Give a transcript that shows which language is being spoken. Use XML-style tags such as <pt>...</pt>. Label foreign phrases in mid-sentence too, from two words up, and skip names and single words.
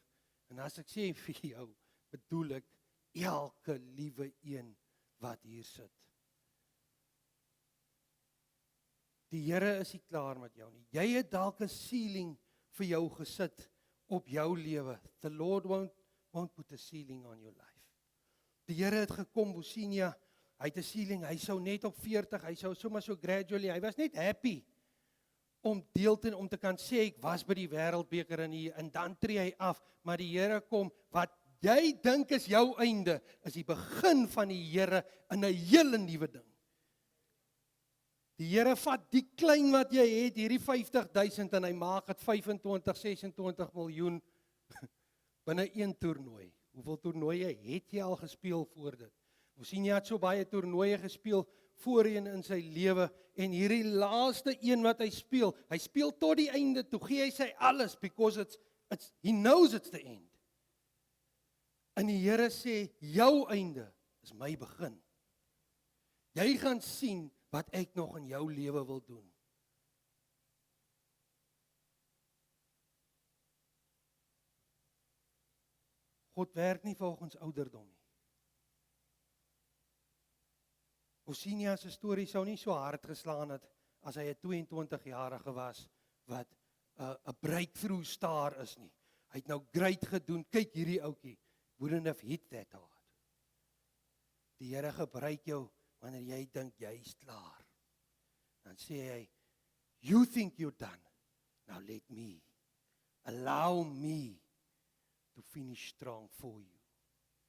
<af>En as ek sê vir jou, bedoel ek elke liewe een wat hier sit. Die Here is nie klaar met jou nie. Jy het dalk 'n ceiling vir jou gesit op jou lewe.</af> <en>The Lord won't put a ceiling on your life.</en> <af>Die Here het gekom, Fosinha, hy het 'n ceiling, hy sou net op 40, hy sou sommer so gradually, hy was net happy om om te kan sê, ek was by die wêreldbeker en dan tree hy af, maar die Here kom, wat jy dink is jou einde, is die begin van die Here in 'n hele nuwe ding. Die Here vat die klein wat jy het, hierdie 50,000, en hy maak dit 25, 26 miljoen binne een toernooi. Hoeveel toernooie het jy al gespeel voor dit? Fosinha het so baie toernooie gespeel voorheen in sy lewe, en hierdie laaste een wat hy speel tot die einde toe, gee hy sy alles,</af> <en>because he knows it's the end.</en> <af>En die Here sê, jou einde is my begin. Jy gaan sien wat ek nog in jou lewe wil doen. God werk nie volgens ouderdom nie. Fosinha se storie sou nie so hard geslaan het as hy 'n 22-jarige was wat 'n</af> <en>breakthrough star</en> <af>is nie. Hy het nou great gedoen. Kyk hierdie ouetjie,</af> <en>wouldn't have hit that hard.</en> <af>Die Here gebruik jou wanneer jy dink jy's klaar. Dan sê hy,</af> <en>you think you're done. Now allow me to finish strong for you.</en>